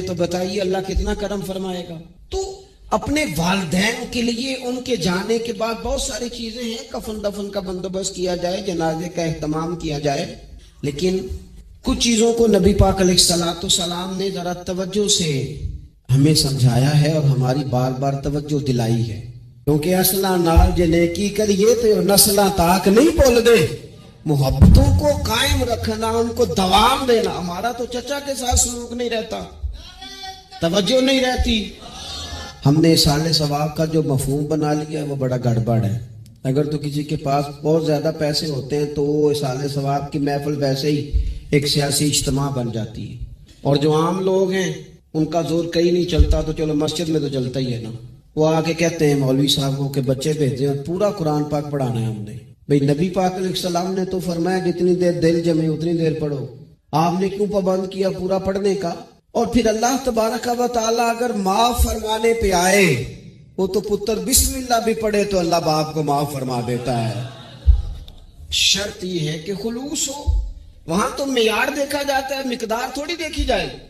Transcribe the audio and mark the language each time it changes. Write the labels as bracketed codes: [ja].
[ur] تو بتائیے اللہ کتنا کرم فرمائے گا. تو اپنے والدین کے لیے ان کے جانے کے بعد بہت ساری چیزیں ہیں، کفن دفن کا بندوبست کیا جائے، جنازے کا اہتمام کیا جائے، لیکن کچھ چیزوں کو نبی پاک علیہ الصلوۃ والسلام نے ذرا توجہ سے ہمیں سمجھایا ہے اور ہماری بار بار توجہ دلائی ہے. [pa] کیونکہ اصلا نال جے نیکی کریے تو نسلاں تاک نہیں بھول دے. [ur] محبتوں کو قائم رکھنا، ان کو دوام دینا. ہمارا تو چچا کے ساتھ سلوک نہیں رہتا، توجہ نہیں رہتی. ہم نے اصالِ ثواب کا جو مفہوم بنا لیا ہے وہ بڑا گڑبڑ ہے. اگر تو کسی کے پاس بہت زیادہ پیسے ہوتے ہیں تو وہ اصالِ ثواب کی محفل ویسے ہی ایک سیاسی اجتماع بن جاتی ہے. اور جو عام لوگ ہیں ان کا زور کہیں نہیں چلتا، تو چلو مسجد میں تو چلتا ہی ہے نا. وہ آ کے کہتے ہیں مولوی صاحب کو کہ بچے بھیجے اور پورا قرآن پاک پڑھانا ہے ہم نے. بھئی نبی پاک علیہ السلام نے تو فرمایا جتنی دیر دل جمے اتنی دیر پڑھو. آپ نے کیوں پابند کیا پورا پڑھنے کا؟ اور پھر اللہ تبارک و تعالیٰ اگر معاف فرمانے پہ آئے، وہ تو پتر بسم اللہ بھی پڑھے تو اللہ باپ کو معاف فرما دیتا ہے. شرط یہ ہے کہ خلوص ہو. وہاں تو معیار دیکھا جاتا ہے، مقدار تھوڑی دیکھی جائے.